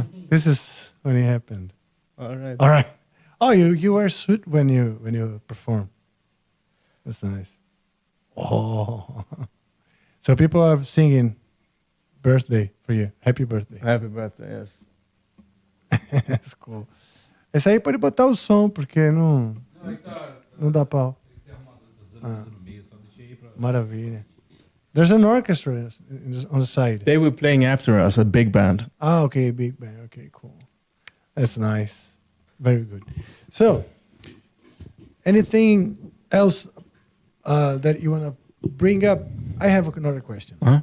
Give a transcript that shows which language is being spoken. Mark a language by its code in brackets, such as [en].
[en] This is when it happened. All right. Oh, you wear a suit when you perform. That's nice. Oh, so people are singing birthday for you. Happy birthday. Happy birthday. Yes. That's cool. [pt] Esse aí pode botar o som porque não dá pau. Maravilha. [en] There's an orchestra on the side. They were playing after us, a big band. Ah, okay, big band. Okay, cool. That's nice. Very good. So, anything else that you want to bring up? I have another question.